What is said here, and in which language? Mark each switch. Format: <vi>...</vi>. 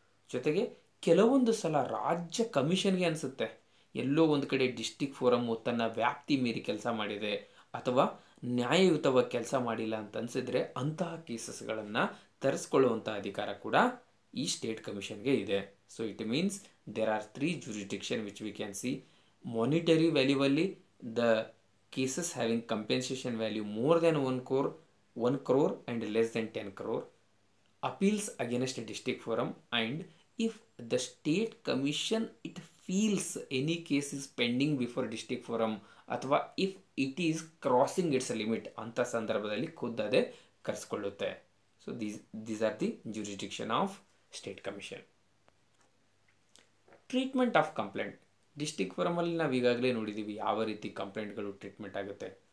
<kn>ಜೊತೆಗೆ ಕೆಲವೊಂದು ಸಲ ರಾಜ್ಯ ಕಮಿಷನ್ಗೆ ಅನಿಸುತ್ತೆ ಎಲ್ಲೋ ಒಂದು ಕಡೆ ಡಿಸ್ಟ್ರಿಕ್ಟ್ ಫೋರಮ್ಮು ತನ್ನ ವ್ಯಾಪ್ತಿ ಮೀರಿ ಕೆಲಸ ಮಾಡಿದೆ ಅಥವಾ ನ್ಯಾಯಯುತವಾಗಿ ಕೆಲಸ ಮಾಡಿಲ್ಲ ಅಂತ ಅನಿಸಿದ್ರೆ ಅಂತಹ ಕೇಸಸ್ಗಳನ್ನು ತರಿಸ್ಕೊಳ್ಳುವಂಥ ಅಧಿಕಾರ ಕೂಡ ಈ ಸ್ಟೇಟ್ ಕಮಿಷನ್ಗೆ ಇದೆ.</kn> <en>So it means there are 3 jurisdiction which we can see. Monetary ವ್ಯಾಲ್ಯೂವಲ್ಲಿ the cases having compensation value more than 1 crore and less than 10 crore. Appeals against district forum, and if the state commission it feels any case is pending before district forum ಅಥವಾ if it is crossing its limit</en> <kn>ಅಂತ ಸಂದರ್ಭದಲ್ಲಿ ಖುದ್ದಾದೆ ಕರೆಸ್ಕೊಳ್ಳುತ್ತೆ.</kn> <en>So these are the jurisdiction of state commission. Treatment of complaint.</en> <kn>District ಫೋರಮಲ್ಲಿ ನಾವು ಈಗಾಗಲೇ ನೋಡಿದ್ದೀವಿ ಯಾವ ರೀತಿ ಕಂಪ್ಲೇಂಟ್ಗಳು treatment ಆಗುತ್ತೆ.</kn>